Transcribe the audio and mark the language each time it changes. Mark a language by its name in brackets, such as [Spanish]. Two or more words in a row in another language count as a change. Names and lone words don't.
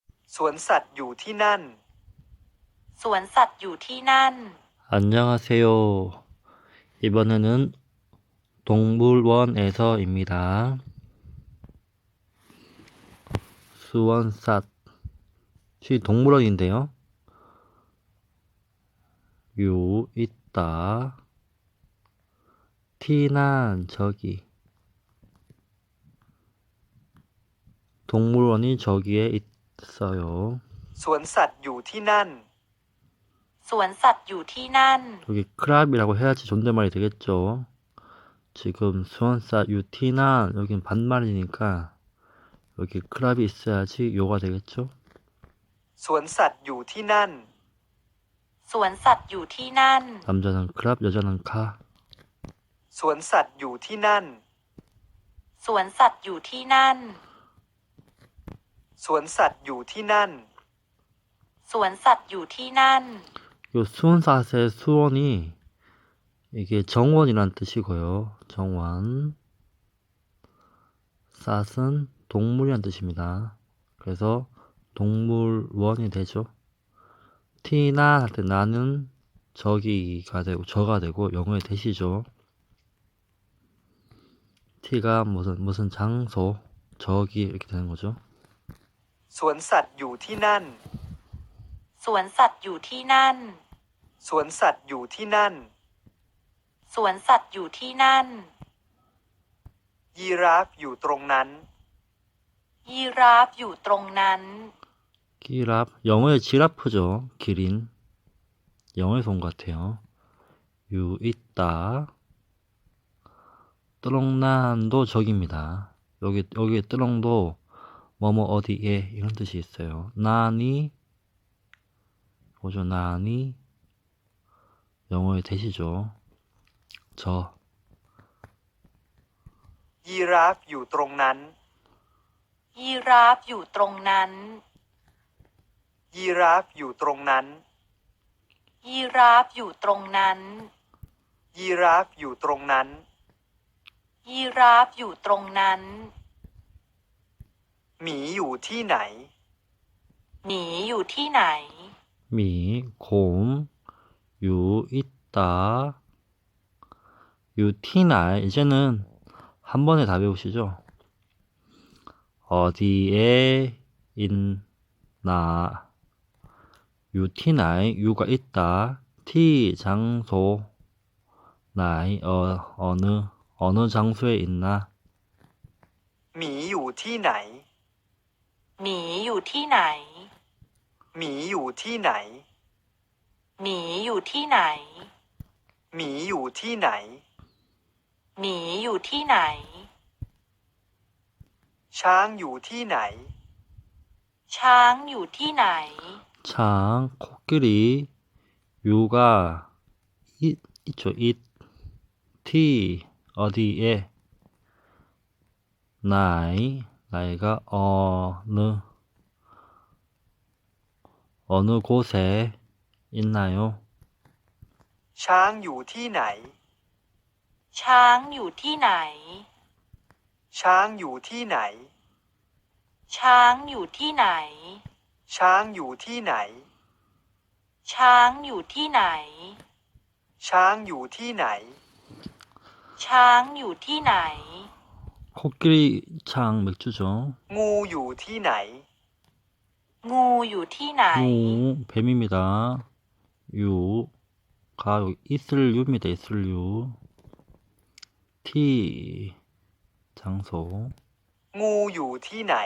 [Thai] สวนสัตว์อยู่ที่นั่น สวนสัตว์อยู่ที่นั่น [Korean] 안녕하세요. 이번에는 동물원에서입니다. 수원삿이 동물원인데요. 유 있다. 티난 저기. 동물원이 저기에 있어요. [Thai] สวนสัตว์อยู่ที่นั่น สวนสัตว์อยู่ที่นั่น [Korean] 여기 크랍이라고 해야지 존댓말이 되겠죠. 지금 수원삿 유티난 여긴 반말이니까 여기 크랍이 있어야지 요가 되겠죠. [Thai] สวนสัตว์อยู่ที่นั่น สวนสัตว์อยู่ที่นั่น [Korean] 남자는 크랍, 여자는 카. [Thai] สวนสัตว์อยู่ที่นั่น สวนสัตว์อยู่ที่นั่น สวนสัตว์อยู่ที่นั่น สวนสัตว์อยู่ที่นั่น [Korean] 요 수원삿의 수원이 이게 정원이란 뜻이고요. 정원. 삿은 동물이란 뜻입니다. 그래서 동물원이 되죠. 티나 할 때 나는 저기가 되고 저가 되고 영어의 대시죠. 티가 무슨 장소, 저기 이렇게 되는 거죠. [Thai] สวนสัตว์อยู่ที่นั่น สวนสัตว์อยู่ที่นั่น สวนสัตว์อยู่ที่นั่น สวนสัตว์อยู่ที่นั่น ยีราฟอยู่ตรงนั้น ยีราฟอยู่ตรงนั้น [Korean] 기랍, 영어의 지라프죠. 기린. 영어에서 온 것 같아요. 유 있다. 뜨렁난도 저기입니다. 여기에 뜨렁도 뭐뭐 어디에 이런 뜻이 있어요. 나니 보죠. 나니 영어의 대시죠. 저 [Thai] ยีราฟอยู่ตรงนั้น ยีราฟอยู่ตรงนั้น ยีราฟอยู่ตรงนั้น ยีราฟอยู่ตรงนั้น ยีราฟอยู่ตรงนั้น ยีราฟอยู่ตรงนั้น หมีอยู่ที่ไหน หมีอยู่ที่ไหน [Korean] 미, 곰, 유 있다. 유티날 이제는 한 번에 다 배우시죠? 어디에 있나 유티나이 유가 있다 티 장소 나이 어느 장소에 있나 [Thai] หมีอยู่ที่ไหน หมีอยู่ที่ไหน หมีอยู่ที่ไหน หมีอยู่ที่ไหน หมีอยู่ที่ไหน หมีอยู่ที่ไหน ช้างอยู่ที่ไหน ช้างอยู่ที่ไหน [Korean] 창 코끼리 유가 있죠 티 어디에 나이가 어느 곳에 있나요? [Thai] ช้างอยู่ที่ไหน ช้างอยู่ที่ไหน ช้างอยู่ที่ไหน ช้างอยู่ที่ไหน ช้างอยู่ที่ไหน ช้างอยู่ที่ไหน ช้างอยู่ที่ไหน ช้างอยู่ที่ไหน [Korean] 코끼리 창 맥주죠. [Thai] งูอยู่ที่ไหน งูอยู่ที่ไหน [Korean] งู 뱀입니다. 유가 있을 유입니다. 있을 유. 티 장소. [Thai] งูอยู่ที่ไหน